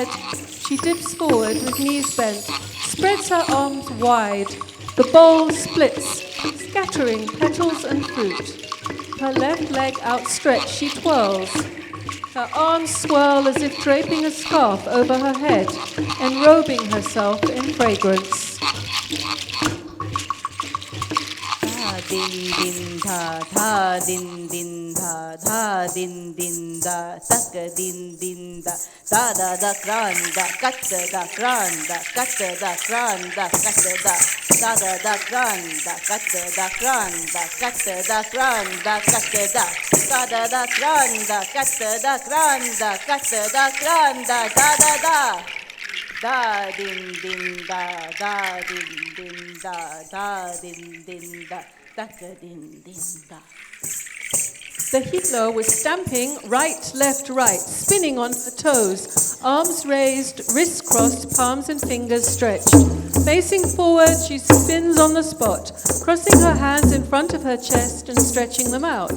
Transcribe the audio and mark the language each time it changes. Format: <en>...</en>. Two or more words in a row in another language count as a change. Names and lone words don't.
<en>She dips forward with knees bent, spreads her arms wide. The bowl splits, scattering petals and fruit. Her left leg outstretched, she twirls. Her arms swirl as if draping a scarf over her head, enrobing herself in fragrance. Din din tha din din tha din din da tak din din da da kran da kat da kran da kat da kran da kat da da kran da kat da kran da kat da kran da kat da kran da kat da kran da kat da kran da din din da din din da din din da. The healer was stamping right, left, right, spinning on her toes, arms raised, wrists crossed, palms and fingers stretched. Facing forward, she spins on the spot, crossing her hands in front of her chest and stretching them out.</en>